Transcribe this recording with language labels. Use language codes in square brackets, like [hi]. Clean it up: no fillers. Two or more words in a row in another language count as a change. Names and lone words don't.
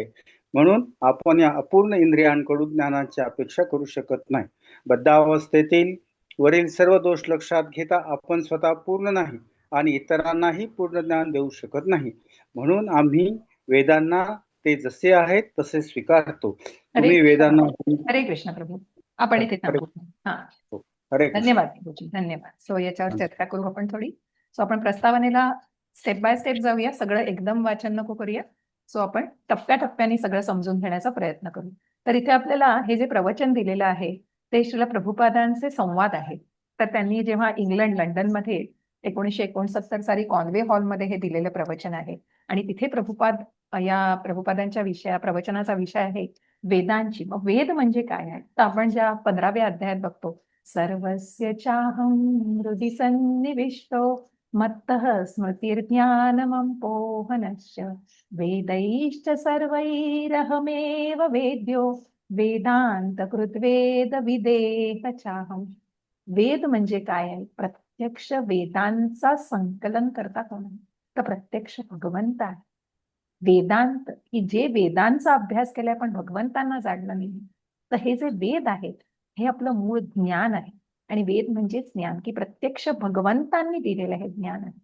[mr] म्हणून आपण या अपूर्ण इंद्रियांकडून ज्ञानाची अपेक्षा करू शकत नाही. बद्धावस्थेतील वरील सर्व दोष लक्षात घेता आपण स्वतः पूर्ण नाही आणि इतरांनाही पूर्ण ज्ञान देऊ शकत नाही. म्हणून आम्ही वेदांना ते जसे आहेत तसे स्वीकारतो. तुम्ही वेदांना हरे कृष्ण प्रभू. आपण इथे थांबू. हा, हरे कृष्ण. धन्यवाद प्रभूजी, धन्यवाद. सो याच्यावर चर्चा करू आपण थोडी. सो आपण प्रस्तावनेला [en] step by step [mr] जाऊया. सगळं एकदम वाचन नको करूया. सो आपण टप्प्याटप्प्याने सगळं समजून घेण्याचा प्रयत्न करू. तर इथे आपल्याला हे जे प्रवचन दिलेलं आहे ते श्रील प्रभुपादांचे संवाद आहेत. तर त्यांनी जेव्हा इंग्लंड लंडनमध्ये 1969 साली कॉन्वे हॉलमध्ये हे दिलेलं प्रवचन आहे आणि तिथे या प्रभुपादांच्या प्रवचनाचा विषय आहे वेदांची. मग वेद म्हणजे काय आहे? तर आपण ज्या 15व्या अध्यायात बघतो, [sa] सर्वस्य चाहं हृदि सन्निविष्टो मत्तः स्मृतिर्ज्ञानमपोहनश्च वेदैश्च सर्वैरहमेव वेद्यो वेदांतकृत वेद विदेह चाहं. [mr] वेद म्हणजे काय आहे? प्रत्यक्ष वेदांचा संकलन करता कोण? तर प्रत्यक्ष भगवंत आहे. वेदांत की जे वेदांचा अभ्यास केलाय पण भगवंतांना जाणलं नाही, तर हे जे वेद आहेत हे आपलं मूळ ज्ञान आहे. आणि वेद म्हणजेच ज्ञान, की प्रत्यक्ष भगवंतांनी दिलेलं हे ज्ञान आहे.